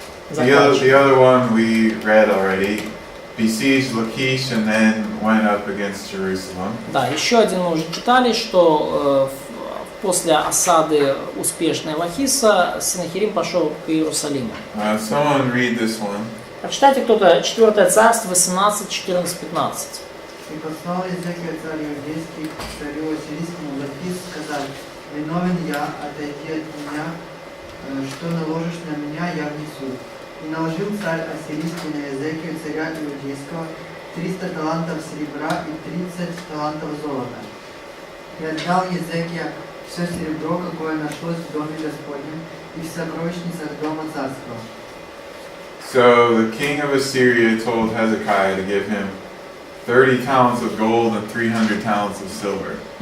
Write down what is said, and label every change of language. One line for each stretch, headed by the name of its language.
English: The other one we read already. Besieged Lachish and then went up against Jerusalem.
Russian: Да, еще один мы уже читали, что после осады успешной Лахиса Синахирим пошел к Иерусалиму.
English: Someone read this one.
Russian: Прочитайте кто-то 4 царство 18, 14, 15. И послал Иезекия царь иудейский к царю ассирийскому Лахис сказать: «Виновен я, отойди от меня, что наложишь на меня, я внесу». И наложил царь ассирийский на Иезекию царя иудейского 300 талантов серебра и 30 талантов золота. И отдал Иезекия все серебро, какое нашлось в доме Господнем и в сокровищницах дома царского.
English: So the king of Assyria told Hezekiah to give him 30 talents of gold and 300 talents of silver.